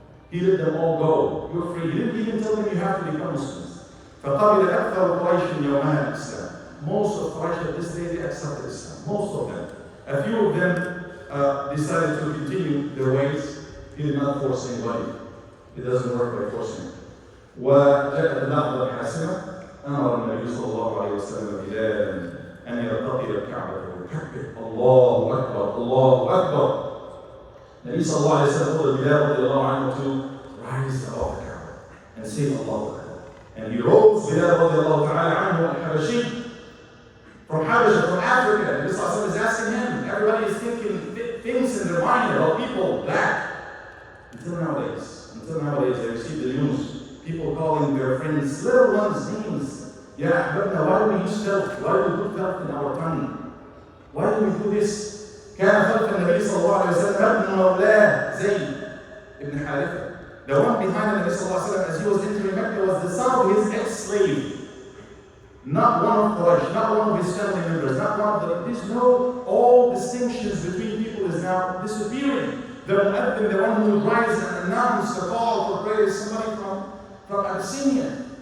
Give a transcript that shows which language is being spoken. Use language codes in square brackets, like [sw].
[en] He let them all go. You're free. He didn't even tell them you have to become Muslims. [ar] فَقَبِلَ أَكْثَرُ قُرَيْشٍ يَوْمَهَا الْإِسْلَامِ. [en] Most of Quraysh at this day, they accepted Islam. Most of them. A few of them decided to continue their ways. He did not force anybody. It doesn't work by forcing. [ar] وجاءت اللحظة الحاسمة. أمر النبي صلى الله عليه وسلم بلالا أن يرتقي الكعبة ويكبر الله أكبر الله أكبر. [en] Nabi صلى الله عليه وسلم told Bilal رضي الله عنه to rise above the Kaaba and say Allah Akbar. And he rose, Bilal رضي الله تعالى عنه الحبشي from Habasha, from Africa. Nabi صلى الله عليه وسلم is asking him. Everybody is thinking things in their mind about people black. Until nowadays, they receive the news. People calling their friends, little ones, names. Yeah, but now why do we use filth? Why do we put filth in our tongue? Why do we do this? [ar] كان خلف النبي صلى الله عليه وسلم ابن مولاه زيد ibn Haritha. [en] The one behind the Nabi صلى الله عليه وسلم as he was entering Mecca was the son of his ex-slave. Not one of Quraysh, not one of his family members, not one of the... There's no... All distinctions between people is now disappearing. The mu'adhin, the one who would rise and announce the call for prayer is somebody from Abyssinia.